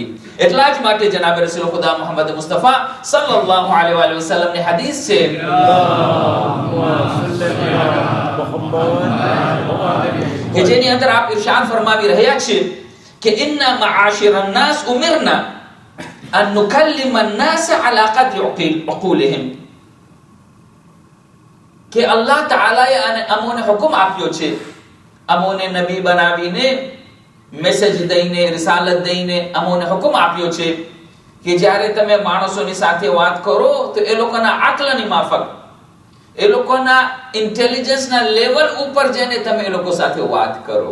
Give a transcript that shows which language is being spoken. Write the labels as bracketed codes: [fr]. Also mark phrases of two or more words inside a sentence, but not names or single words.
[gu] એટલા જ માટે જનાબ રસૂલ ખુદા મુહમ્મદ મુસ્તફા સલ્લલ્લાહુ અલૈહિ વસલ્લમ ની હદીસ છે કે જેની અંદર આપ ઇરશાદ ફરમાવી રહ્યા છે કે [ar] إنا معاشر الناس أمرنا أن نكلم الناس على قدر عقولهم [gu] કે અલ્લાહ તાઆલાએ અમોને હુકમ આપ્યો છે, અમોને નબી બનાવીને મેસેજ દઈને રિસાલત દઈને અમોને હુકમ આપ્યો છે કે જ્યારે તમે માણસોની સાથે વાત કરો તો એ લોકોના આકલની માફક, એ લોકોના ઇન્ટેલિજન્સના લેવલ ઉપર જઈને તમે એ લોકો સાથે વાત કરો.